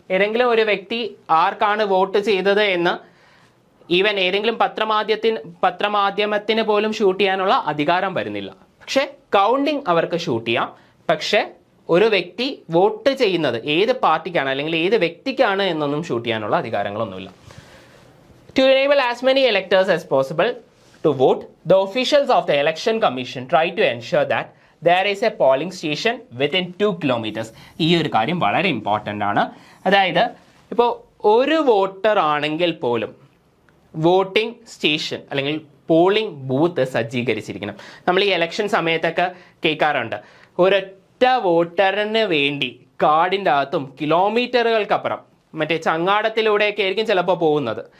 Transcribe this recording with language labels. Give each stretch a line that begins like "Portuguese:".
Malayalam: ഏതെങ്കിലും ഒരു വ്യക്തി ആർക്കാണ് വോട്ട് ചെയ്തത് എന്ന് ഈവൻ ഏതെങ്കിലും പത്രമാധ്യമത്തിന് പോലും ഷൂട്ട് ചെയ്യാനുള്ള അധികാരം വരുന്നില്ല. പക്ഷെ കൗണ്ടിങ് അവർക്ക് ഷൂട്ട് ചെയ്യാം. പക്ഷെ ഒരു വ്യക്തി വോട്ട് ചെയ്യുന്നത് ഏത് പാർട്ടിക്കാണ് അല്ലെങ്കിൽ ഏത് വ്യക്തിക്കാണ് എന്നൊന്നും ഷൂട്ട് ചെയ്യാനുള്ള അധികാരങ്ങളൊന്നുമില്ല.
English: To enable as many electors as possible to vote, the officials of the Election Commission try to ensure that there is a polling station within 2 kilometers.
Malayalam: ഈ ഒരു കാര്യം വളരെ ഇമ്പോർട്ടൻ്റ് ആണ്. അതായത് ഇപ്പോൾ ഒരു വോട്ടർ ആണെങ്കിൽ പോലും വോട്ടിംഗ് സ്റ്റേഷൻ അല്ലെങ്കിൽ പോളിംഗ് ബൂത്ത് സജ്ജീകരിച്ചിരിക്കണം. നമ്മൾ ഈ ഇലക്ഷൻ സമയത്തൊക്കെ കേൾക്കാറുണ്ട്, ഒരൊറ്റ വോട്ടറിന് വേണ്ടി കാടിൻ്റെ അകത്തും കിലോമീറ്ററുകൾക്കപ്പുറം മറ്റേ ചങ്ങാടത്തിലൂടെയൊക്കെ ആയിരിക്കും ചിലപ്പോൾ പോകുന്നത്.